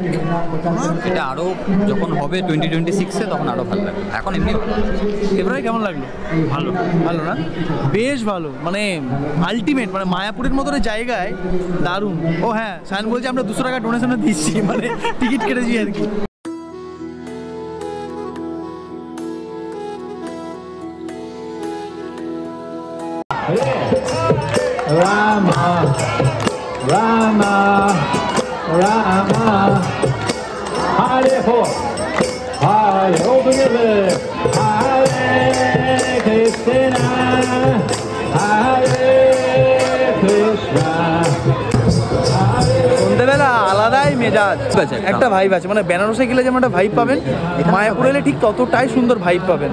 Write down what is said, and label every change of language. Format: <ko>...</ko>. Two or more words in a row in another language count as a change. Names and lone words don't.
<bn>এটা আরও যখন হবে 2026-এ তখন আরও ভালো লাগবে, এখন এমনি এবারে কেমন লাগলো? ভালো, ভালো না? বেশ ভালো, মানে আলটিমেট, মানে মায়াপুরের মতো জায়গায় দারুণ। ও হ্যাঁ, সায়ন বলছে আমরা 200 টাকা ডোনেশনে দিচ্ছি, মানে টিকিট কেটেছি আর কি।</bn> <sa>Rama, Rama, Rama, Hare Ho, Hare Ho together, Hare Krishna, Hare Krishna.</sa> <bn>সন্ধ্যেবেলা আলাদাই মেজাজ, একটা ভাইব আছে, মানে বেনারসে গেলে যেমন একটা ভাইব পাবেন, মায়াপুরে এলে ঠিক ততটাই সুন্দর ভাইব পাবেন।</bn>